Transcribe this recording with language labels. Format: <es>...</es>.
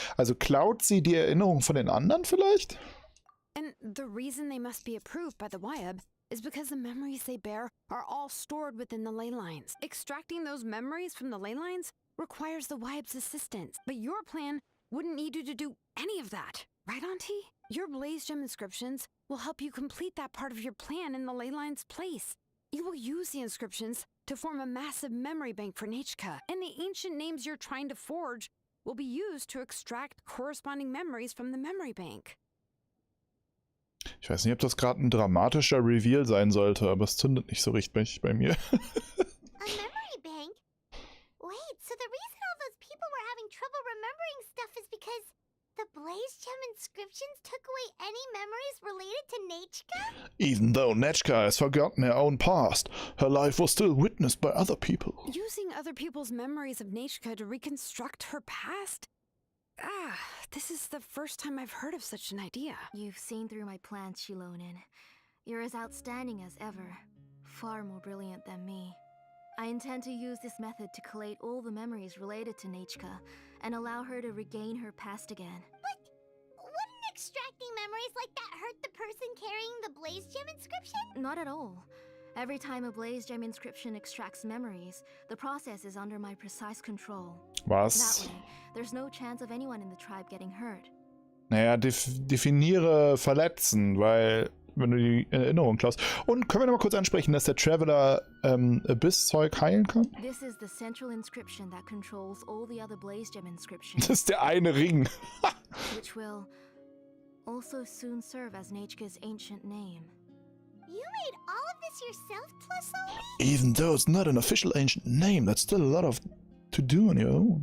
<de>Also klaut sie die Erinnerung von den anderen vielleicht?</de> <en>And the reason they must be approved by the YAB is because the memories they bear are all stored within the ley lines. Extracting those memories from the ley lines requires the YAB's assistance, but your plan wouldn't need you to do any of that. Right, Auntie? Your blaze gem inscriptions will help you complete that part of your plan in the ley line's place. You will use the inscriptions to form a massive memory bank for Nechka, and the ancient names you're trying to forge will be used to extract corresponding memories from the memory bank.</en> <de>Ich weiß nicht, ob das gerade ein dramatischer Reveal sein sollte, aber es zündet nicht so richtig bei mir.</de> <en>A memory bank? Wait, so the reason all those people were having trouble remembering stuff is because the blaze gem inscriptions took away any memories related to Nechka? Even though Nechka has forgotten her own past, her life was still witnessed by other people. Using other people's memories of Nechka to reconstruct her past? This is the first time I've heard of such an idea. You've seen through my plans, Xilonen. You're as outstanding as ever. Far more brilliant than me. I intend to use this method to collate all the memories related to Nechka and allow her to regain her past again. But wouldn't extracting memories like that hurt the person carrying the blaze gem inscription? Not at all. Every time a blaze gem inscription extracts memories, the process is under my precise control.</en> <de>Was?</de> <en>That way, there's no chance of anyone in the tribe getting hurt.</en> <de>Naja, definiere verletzen, weil wenn du die Erinnerung klaust. Und können wir noch mal kurz ansprechen, dass der Traveler Abyss-Zeug heilen kann?</de> <en>This is the central inscription that controls all the other blaze gem inscriptions.</en> <de>Das ist der eine Ring.</de> <en>Which will also soon serve as Nechka's ancient name. You made all of this yourself, Xilonen? Even though it's not an official ancient name, that's still a lot of to do on your own.</en>